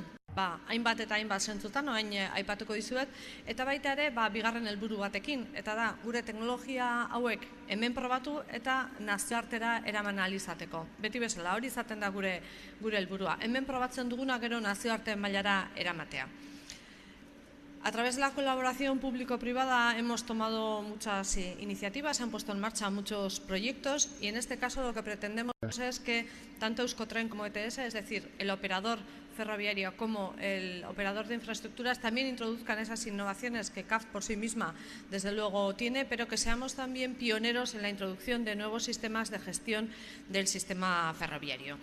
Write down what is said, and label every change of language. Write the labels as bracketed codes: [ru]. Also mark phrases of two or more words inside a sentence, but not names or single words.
[eu] Hainbat eta hainbat zentzutan, orain aipatuko dizuet, eta baita ere bigarren helburu batekin, eta da gure teknologia hauek hemen probatu eta nazioartera eraman ahal izateko. Beti bezala, hori izaten da gure helburua. Hemen probatzen duguna gero nazioarte mailara eramatea. [es] A través de la colaboración público-privada hemos tomado muchas iniciativas, se han puesto en marcha muchos proyectos y en este caso lo que pretendemos es que tanto Euskotren como ETS, es decir, el operador ferroviario como el operador de infraestructuras, también introduzcan esas innovaciones que CAF por sí misma desde luego tiene, pero que seamos también pioneros en la introducción de nuevos sistemas de gestión del sistema ferroviario.